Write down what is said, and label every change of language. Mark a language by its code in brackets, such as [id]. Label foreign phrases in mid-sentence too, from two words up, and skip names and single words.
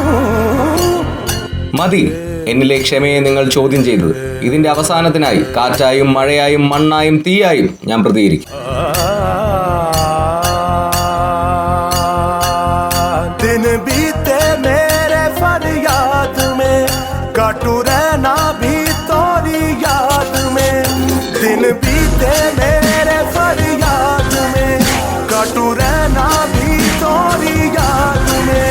[ml] മതി, എന്നിലെ ക്ഷമയെ നിങ്ങൾ ചോദ്യം ചെയ്തത്. ഇതിന്റെ അവസാനത്തിനായി കാറ്റായും മഴയായും മണ്ണായും തീയായും ഞാൻ പ്രതികരിക്കും. [hi] दिन बीते मेरे फरियाद में, काटू रहना भी तोरी याद में. दिन बीते मेरे फरियाद में, काटू रहना भी तोरी याद में.